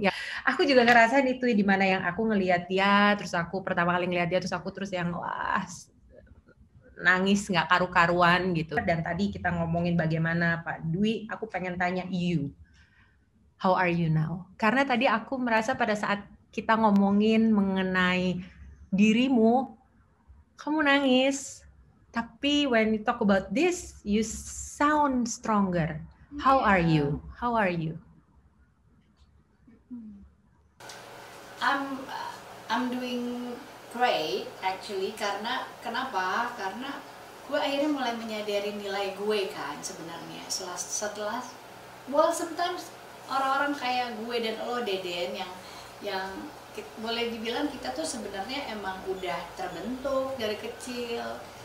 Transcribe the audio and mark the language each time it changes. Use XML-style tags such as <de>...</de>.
<id>Ya, aku juga ngerasain itu di mana yang aku ngelihat dia, terus aku pertama kali ngelihat dia, terus aku yang wah nangis nggak karu-karuan gitu. Dan tadi kita ngomongin bagaimana Pak Dwi, aku pengen tanya you,</id> <en>how are you now?</en> <id>Karena tadi aku merasa pada saat kita ngomongin mengenai dirimu, kamu nangis.</id> <en>Tapi when you talk about this, you sound stronger. How are you? How are you? I'm doing great actually.</en> <id>Karena kenapa? Karena gue akhirnya mulai menyadari nilai gue kan sebenarnya setelah well sometimes orang-orang kayak gue dan lo Deden yang boleh dibilang kita tuh sebenarnya emang udah terbentuk dari kecil.</id>